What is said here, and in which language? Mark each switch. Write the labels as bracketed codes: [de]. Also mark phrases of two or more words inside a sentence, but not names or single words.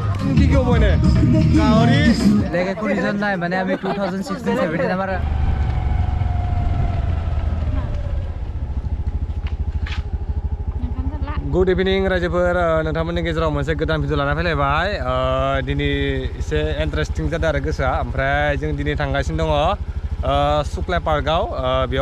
[as] কি কি হ'ব এনে গাহৰি বেলেগ একো ৰিজন নাই মানে আমি 2016-17 আমাৰ [en] good evening [brx] रायजोफोर नोंथांमोननि गेजेराव मोनसे गोदान भिडिअ लाना फैलायबाय दिनै एसे इन्टारेस्टिं जादों आरो गोसोआ ओमफ्राय जों दिनै थांगासिनो दङ सुक्लाय पार्कआव बेयाव